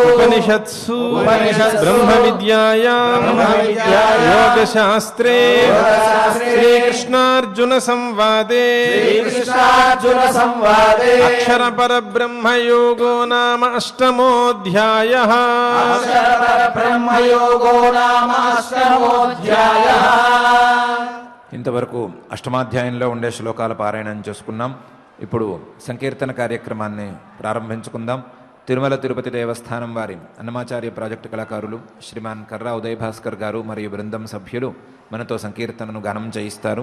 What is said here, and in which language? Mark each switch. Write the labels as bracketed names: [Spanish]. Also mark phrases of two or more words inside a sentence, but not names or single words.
[Sanskrit] उपनिषत्सु ब्रह्मविद्यायां योगशास्त्रे श्रीकृष्णार्जुनसंवादे श्रीकृष्णार्जुन संवादे अक्षरपरब्रह्मयोगो नाम अष्टमोऽध्यायः ब्रह्मयोगो नाम अष्टमोऽध्यायः [Telugu] ఇంతవరకు అష్టమాధ్యాయంలో ఉండే శ్లోకాల పారాయణం చేసుకున్నాం. ఇప్పుడు సంకీర్తన కార్యక్రమాన్ని ప్రారంభించుకుందాం. తిరుమల తిరుపతి దేవస్థానం వారి అన్నమాచార్య ప్రాజెక్టు కళాకారులు శ్రీమాన్ కర్రా ఉదయ్ భాస్కర్ గారు మరియు బృందం సభ్యులు మనతో సంకీర్తనను గానం చేయిస్తారు.